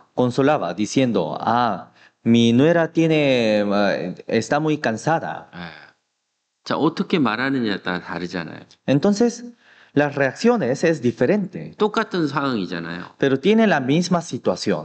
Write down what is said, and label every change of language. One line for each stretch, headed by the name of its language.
Spanish: consolaba diciendo, mi nuera está muy cansada.
Korean: 자, 어떻게 말하느냐에 따라 다르잖아요.
Spanish: Entonces, las reacciones es diferente,
Korean: 똑같은 상황이잖아요.
Spanish: pero tiene la misma situación.